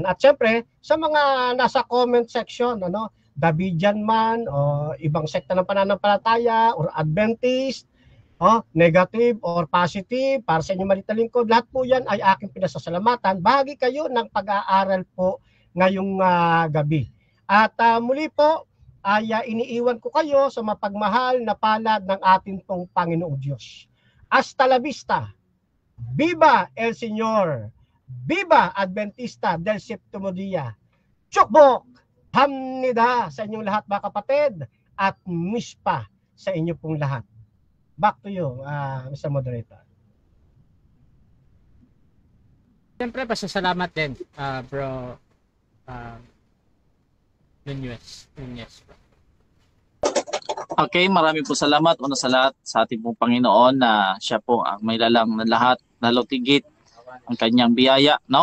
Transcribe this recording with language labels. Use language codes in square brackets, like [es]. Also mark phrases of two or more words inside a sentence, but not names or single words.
[tl] At siyempre sa mga nasa [en] comment section, [tl] Davidian man o ibang sekta ng pananampalataya or Adventist, [en] negative or positive, [tl] para sa inyong malita lingkod, lahat po yan ay aking pinasasalamatan. Bahagi kayo ng pag-aaral po ngayong gabi. At muli po ay iniiwan ko kayo sa mapagmahal na palad ng ating pong Panginoong Diyos. [es] Hasta la vista. Viva el Señor. Viva Adventista del Septimo Dia. [ko] Chukbok! [tl] Hamnida sa inyong lahat mga kapatid at mispa sa inyo pong lahat. [en] Back to you, Mr. Moderator. [tl] Siyempre, pasasalamat din, bro. Nunez, bro. Okay, marami po salamat una sa lahat sa ating pong Panginoon na siya po ang may lalang ng lahat, lalo tigit ang kanyang biyaya, no?